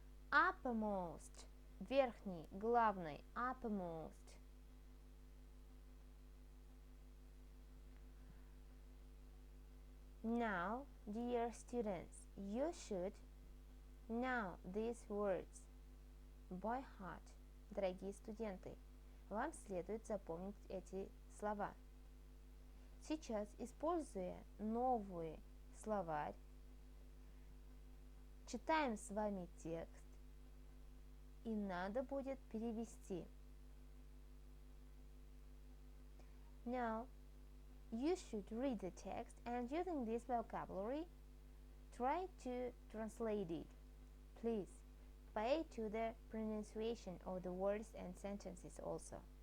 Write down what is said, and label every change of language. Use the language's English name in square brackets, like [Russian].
[English] Uppermost. [Russian] Верхний, главный. [English] Uppermost. Now, dear students, you should know these words by heart. [Russian] Дорогие студенты, вам следует запомнить эти слова. Сейчас, используя новый словарь, читаем с вами текст, и надо будет перевести. [English] Now, you should read the text and using this vocabulary, try to translate it. Please pay to the pronunciation of the words and sentences also.